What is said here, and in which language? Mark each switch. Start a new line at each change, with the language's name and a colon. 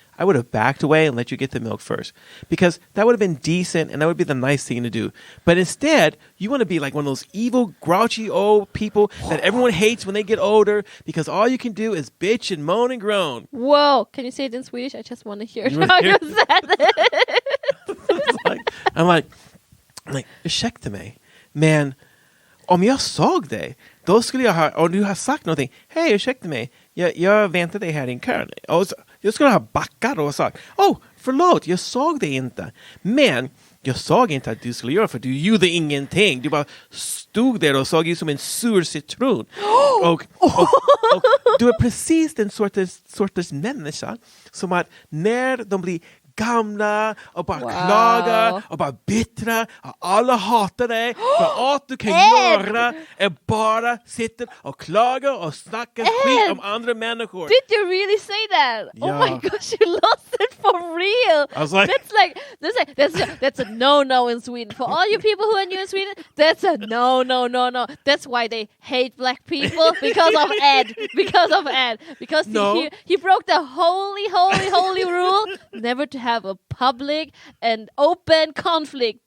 English: I would have backed away and let you get the milk first, because that would have been decent and that would be the nice thing to do. But instead, you want to be like one of those evil, grouchy old people that everyone hates when they get older, because all you can do is bitch and moan and groan. Whoa! Can you say it in Swedish? I just want to hear how you said it. I'm like,
Swedish: ursäkta mig, men om jag såg dig, då skulle jag ha, och du har sagt någonting, hej, ursäkta mig, jag väntar dig här i en kö. Och så, jag skulle ha backat och sagt, förlåt, jag såg dig inte. Men jag såg inte att du skulle göra, för du gjorde ingenting. Du bara stod där och såg ut som en sur citron. Och du är precis den sortens människa som att när de blir gamla och bara klagar och bara bittra och alla hatar dig, för allt du kan göra är bara sitta och klaga och snacka skit om andra människor.
English: Did you really say that? Yeah. Oh my gosh, you lost it for real. I was like, that's a no in Sweden. For all you people who are new in Sweden, that's a no. That's why they hate black people, because of Ed. Because he broke the holy rule never to have a public and open conflict.